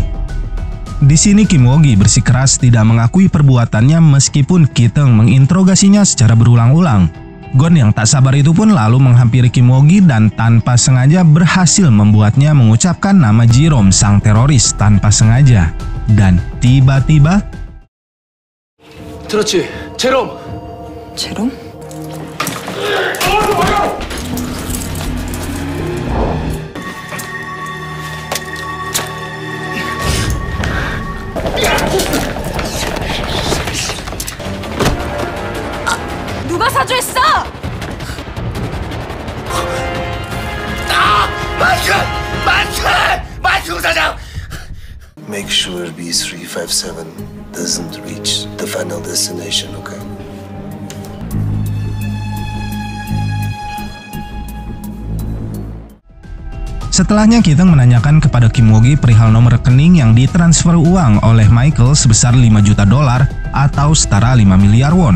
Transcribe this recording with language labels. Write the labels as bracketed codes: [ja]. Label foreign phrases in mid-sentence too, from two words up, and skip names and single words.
[id] Di sini Kim Woo-gi bersikeras tidak mengakui perbuatannya meskipun Kiteng menginterogasinya secara berulang-ulang. Gon yang tak sabar itu pun lalu menghampiri Kim Woo-gi dan tanpa sengaja berhasil membuatnya mengucapkan nama Jerome sang teroris tanpa sengaja. Dan tiba-tiba [ko] 들었지? 제롬! 제롬? 누가 사주했어? 만수 사장! [en] Make sure B357 doesn't reach the final destination, okay? [id] Setelahnya Kiteng menanyakan kepada Kim Woo-gi perihal nomor rekening yang ditransfer uang oleh Michael sebesar $5 juta atau setara 5 miliar won.